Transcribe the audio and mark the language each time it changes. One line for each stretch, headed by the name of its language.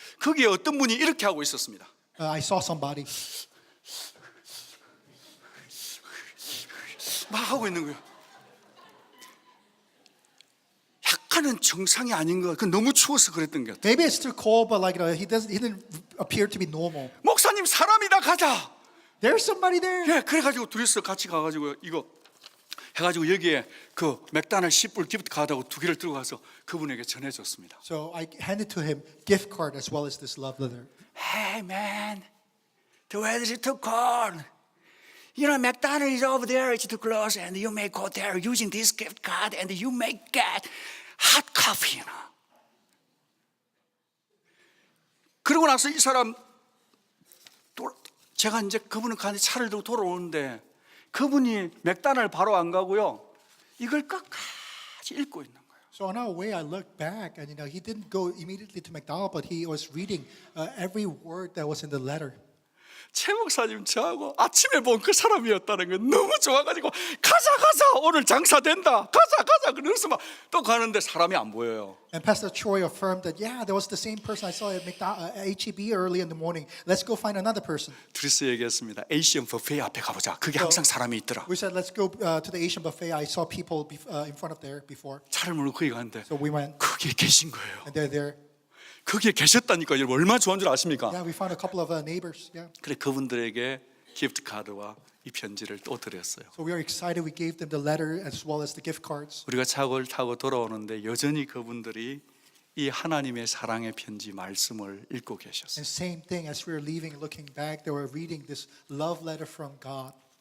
Korean: 거기에 어떤 분이 이렇게 하고 있었습니다.
English: I saw somebody.
Korean: 막 하고 있는 거예요. 약간은 정상이 아닌 것 같아요. 너무 추워서 그랬던 것 같아요.
English: Maybe it's too cold, but he didn't appear to be normal.
Korean: 목사님 사람이다 가자.
English: There's somebody there.
Korean: 예, 그래가지고 둘이서 같이 가가지고 이거 해가지고 여기에 그 맥다날 10불 기프트 카드하고 2개를 들고 가서 그분에게 전해줬습니다.
English: So I handed to him gift card as well as this love letter. Hey man, the weather is too cold. You know, McDonald's is over there, it's too close, and you may go there using this gift card, and you may get hot coffee. You know.
Korean: 그러고 나서 이 사람 제가 이제 그분은 가는 차를 들고 돌아오는데 그분이 맥다날 바로 안 가고요. 이걸 끝까지 읽고 있는 거예요.
English: So on our way, I looked back, and he didn't go immediately to McDonald's, but he was reading every word that was in the letter.
Korean: 최 목사님 저하고 아침에 본 그 사람이었다는 게 너무 좋아가지고 가자 오늘 장사 된다 가자 그래서 막 또 가는데 사람이 안 보여요.
English: And Pastor Choi affirmed that, yeah, there was the same person I saw at HEB early in the morning. Let's go find another person.
Korean: 둘이서 얘기했습니다. 에이시언 버페 앞에 가보자. 그게 항상 사람이 있더라.
English: We said, let's go to the Asian buffet. I saw people in front of there before.
Korean: 차를 몰고 거기 갔는데
English: So we went,
Korean: 거기에 계신 거예요.
English: and they're there.
Korean: 거기에 계셨다니까. 여러분 얼마나 좋은 줄 아십니까?
English: Yeah, we found a couple of neighbors. Yeah.
Korean: 그래 그분들에게 기프트 카드와 이 편지를 또 드렸어요.
English: So we are excited. We gave them the letter as well as the gift cards.
Korean: 우리가 차를 타고 돌아오는데 여전히 그분들이 이 하나님의 사랑의 편지 말씀을 읽고 계셨어요.
English: And same thing as we were leaving, looking back, they were reading this love letter from God.